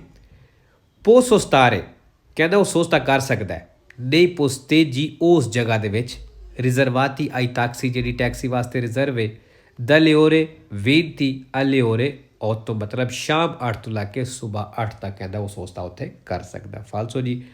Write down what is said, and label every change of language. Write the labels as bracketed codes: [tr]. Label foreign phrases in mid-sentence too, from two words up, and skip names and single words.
[it] può sostare, [pa] ਕਹਿੰਦਾ ਉਹ ਸੋਚਤਾ ਕਰ ਸਕਦਾ ਹੈ, [it] nei posteggi, [pa] ਉਸ ਜਗ੍ਹਾ ਦੇ ਵਿੱਚ, [it] riservati ai taxi, [pa] ਜਿਹੜੀ ਟੈਕਸੀ ਵਾਸਤੇ ਰਿਜ਼ਰਵ ਹੈ, [it] dalle ore 20 alle ore 8, [pa] ਮਤਲਬ ਸ਼ਾਮ 8 ਤੋਂ ਲੈ ਕੇ ਸਵੇਰ 8 ਤੱਕ ਕਹਿੰਦਾ ਉਹ ਸੋਚਤਾ ਉੱਥੇ ਕਰ ਸਕਦਾ। ਫਾਲਸੋ ਜੀ